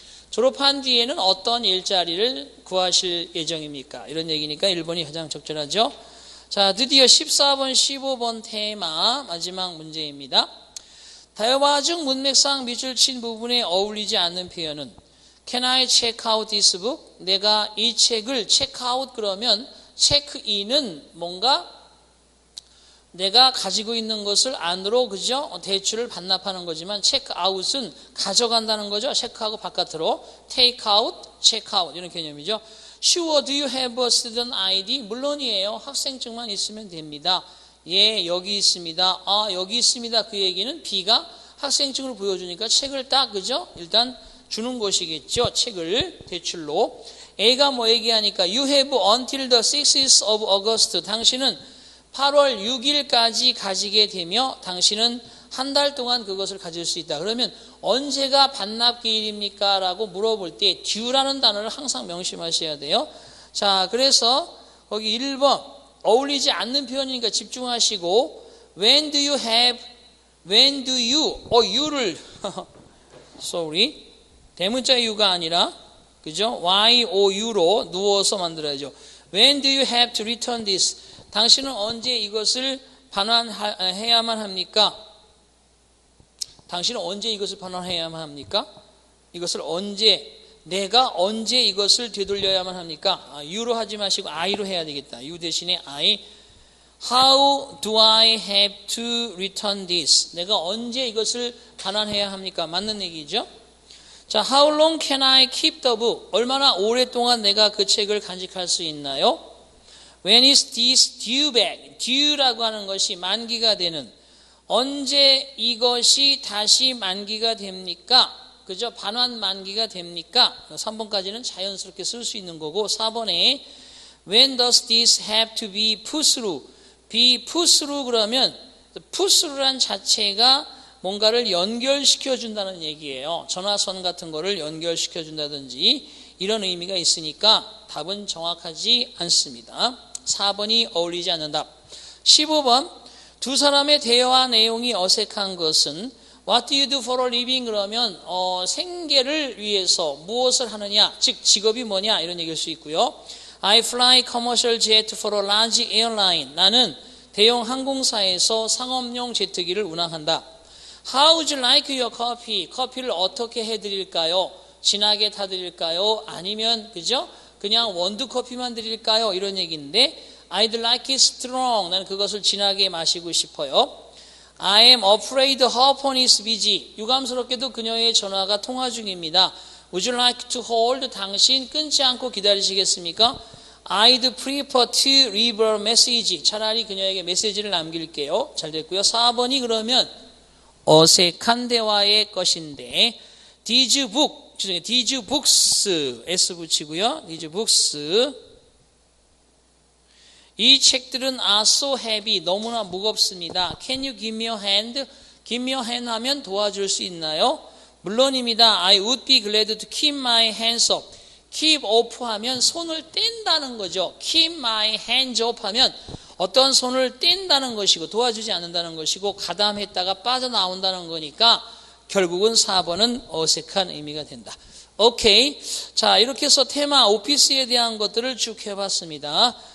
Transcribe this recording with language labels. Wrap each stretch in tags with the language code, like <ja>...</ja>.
<ko>졸업한 뒤에는 어떤 일자리를 구하실 예정입니까? 이런 얘기니까 1번이 가장 적절하죠. 자, 드디어 14번, 15번 테마 마지막 문제입니다. 대화 중 문맥상 밑줄 친 부분에 어울리지 않는 표현은</ko> <en>Can I check out this book?</en> <ko>내가 이 책을 check out 그러면 체크인은 뭔가 내가 가지고 있는 것을 안으로 그죠? 대출을 반납하는 거지만 체크아웃은 가져간다는 거죠. 체크하고 바깥으로 take out, check out 이런 개념이죠.</ko> <en>Sure, do you have a student ID?</en> <ko>물론이에요. 학생증만 있으면 됩니다. 예, 여기 있습니다. 아, 여기 있습니다. 그 얘기는 B가 학생증을 보여주니까 책을 딱 그죠? 일단 주는 것이겠죠. 책을 대출로. A가 뭐 얘기하니까</ko> <en>You have until the 6th of August.</en> <ko>당신은 8월 6일까지 가지게 되며 당신은 한 달 동안 그것을 가질 수 있다. 그러면 언제가 반납기일입니까? 라고 물어볼 때 due라는 단어를 항상 명심하셔야 돼요. 자, 그래서 거기 1번 어울리지 않는 표현이니까 집중하시고</ko> <en>When do you have, when do you,</en> <ko>you를 sorry 대문자 you가 아니라 그죠? Y-O-U로 누워서 만들어야죠.</ko> <en>When do you have to return this?</en> <ko>당신은 언제 이것을 반환해야만 합니까? 당신은 언제 이것을 반환해야만 합니까? 이것을 언제, 내가 언제 이것을 되돌려야만 합니까? you로 하지 마시고 I로 해야 되겠다. you 대신에 I.</ko> <en>How do I have to return this?</en> <ko>내가 언제 이것을 반환해야 합니까? 맞는 얘기죠.</ko> <en>자, how long can I keep the book?</en> <ko>얼마나 오랫동안 내가 그 책을 간직할 수 있나요?</ko> <en>When is this due back?</en> <ko>due라고 하는 것이 만기가 되는, 언제 이것이 다시 만기가 됩니까? 그죠? 반환 만기가 됩니까? 3번까지는 자연스럽게 쓸 수 있는 거고, 4번에</ko> <en>When does this have to be put through?</en> <ko>be put through 그러면 put through란 자체가 뭔가를 연결시켜 준다는 얘기예요. 전화선 같은 거를 연결시켜 준다든지 이런 의미가 있으니까 답은 정확하지 않습니다. 4번이 어울리지 않는 답. 15번 두 사람의 대화 내용이 어색한 것은</ko> <en>What do you do for a living?</en> <ko>그러면 생계를 위해서 무엇을 하느냐, 즉 직업이 뭐냐 이런 얘기일 수 있고요.</ko> <en>I fly commercial jet for a large airline.</en> <ko>나는 대형 항공사에서 상업용 제트기를 운항한다.</ko> <en>How would you like your coffee?</en> <ko>커피를 어떻게 해드릴까요? 진하게 타드릴까요? 아니면 그죠? 그냥 원두 커피만 드릴까요? 이런 얘기인데</ko> <en>I'd like it strong.</en> <ko>나는 그것을 진하게 마시고 싶어요.</ko> <en>I am afraid her phone is busy.</en> <ko>유감스럽게도 그녀의 전화가 통화 중입니다.</ko> <en>Would you like to hold?</en> <ko>당신 끊지 않고 기다리시겠습니까?</ko> <en>I'd prefer to leave a message.</en> <ko>차라리 그녀에게 메시지를 남길게요. 잘 됐고요. 4번이 그러면 어색한 대화의 것인데</ko> <en>These books</en> <ko>S 붙이고요.</ko> <en>These books</en> <ko>이 책들은</ko> <en>are so heavy.</en> <ko>너무나 무겁습니다.</ko> <en>Can you give me a hand? Give me a hand</en> <ko>하면 도와줄 수 있나요? 물론입니다. I would be glad to keep my hands up. keep off 하면 손을 뗀다는 거죠.</ko> <en>keep my hands off</en> <ko>하면 어떤 손을 뗀다는 것이고 도와주지 않는다는 것이고 가담했다가 빠져나온다는 거니까 결국은 4번은 어색한 의미가 된다. 오케이. 자, 이렇게 해서 테마 오피스에 대한 것들을 쭉 해봤습니다.</ko>